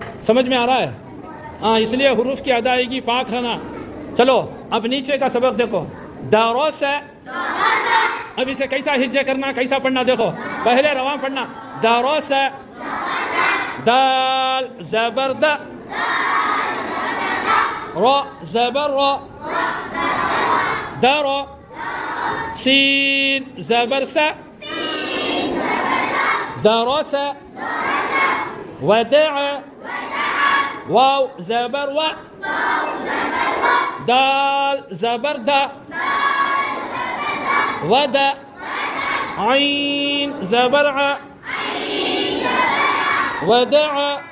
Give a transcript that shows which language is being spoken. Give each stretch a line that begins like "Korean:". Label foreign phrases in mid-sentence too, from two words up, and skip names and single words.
Urdu: سمجھ میں آ رہا ہے؟ ہاں، اس لیے حروف کی ادائیگی پاک رہنا. چلو اب نیچے کا سبق دیکھو. دروس ہے، اب اسے کیسا ہجے کرنا، کیسا پڑھنا دیکھو. پہلے رواں پڑھنا. دروس ہے، دال زبر دا، را زبر را، درا، سین زبر سا، درس، ودع، واو زبر و، دال زبر دا، ودع، عین زبر ع، ودع.